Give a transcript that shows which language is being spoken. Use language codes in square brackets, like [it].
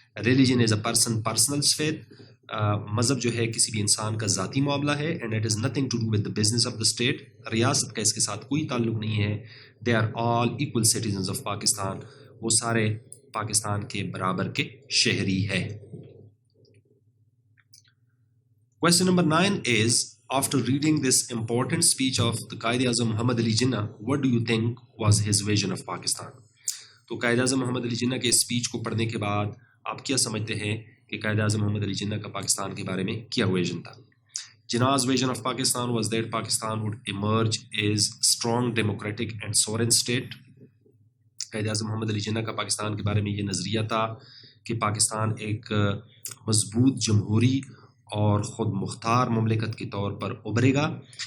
[en] religion is a personal faith, [ur] مذہب جو ہے کسی بھی انسان کا ذاتی معاملہ ہے, [en] And it is nothing to do with the business of the state. [ur] ریاست کا اس کے ساتھ کوئی تعلق نہیں ہے. [en] they are all equal citizens of Pakistan, [ur] وہ سارے پاکستان کے برابر کے شہری ہے. [en] Question number 9 is, after reading this important speech of the Quaid-e-Azam Muhammad Ali Jinnah, what do you think was his vision of Pakistan? [ur] تو قائد اعظم محمد علی جناح کے اسپیچ کو پڑھنے کے بعد آپ کیا سمجھتے ہیں کہ قائد اعظم محمد علی جناح کا پاکستان کے بارے میں کیا ویژن تھا؟ [en] Jinnah's vision of Pakistan was that Pakistan would emerge as strong democratic and sovereign state. [ur] Quaid Azam محمد علی جناح کا پاکستان کے بارے میں یہ نظریہ تھا کہ پاکستان ایک مضبوط جمہوری اور خود مختار مملکت کے طور پر ابھرے گا.